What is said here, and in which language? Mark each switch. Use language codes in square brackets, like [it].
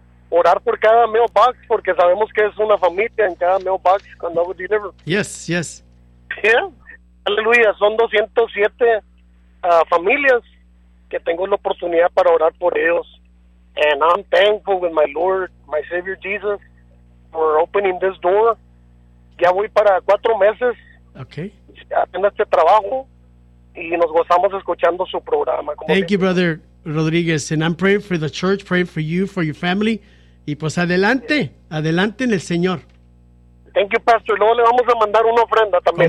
[es] orar por cada mailbox, porque sabemos que es una familia en cada mailbox cuando hago delivery. [en] Yes, yes. Yeah. [es] Aleluya, son 207 familias que tengo la oportunidad para orar por ellos. [en] And I'm thankful with my Lord, my Savior Jesus, for opening this door. [es] Ya voy para 4 meses. [en] Okay. [es] Haciendo este trabajo y nos gozamos escuchando su programa. [en] Thank you, brother Rodriguez, and I'm praying for the church, praying for you, for your family, y pues adelante, adelante en el Señor. Thank you, Pastor. [es] Luego le vamos a mandar una ofrenda también.